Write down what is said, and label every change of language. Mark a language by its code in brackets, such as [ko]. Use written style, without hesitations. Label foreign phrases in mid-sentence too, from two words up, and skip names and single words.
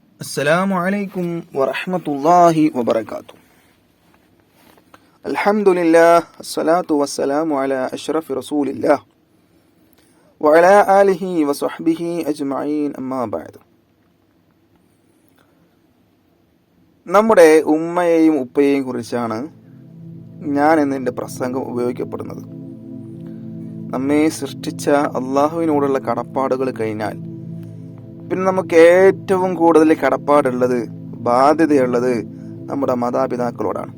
[ar] السلام عليكم ورحمة الله وبركاته. الحمد لله الصلاة والسلام على أشرف رسول الله وعلى آله وصحبه أجمعين أما بعد. [ml] നമ്മുടെ ഉമ്മയെയും ഉപ്പയെയും കുറിച്ചാണ് ഞാൻ ഇന്ന് പ്രസംഗം ഉപയോഗിക്കപ്പെടുന്നത്. നമ്മെ സൃഷ്ടിച്ച അള്ളാഹുവിനോടുള്ള കടപ്പാടുകൾ കഴിഞ്ഞാൽ പിന്നെ നമുക്ക് ഏറ്റവും കൂടുതൽ കടപ്പാടുള്ളത്, ബാധ്യതയുള്ളത് നമ്മുടെ മാതാപിതാക്കളോടാണ്.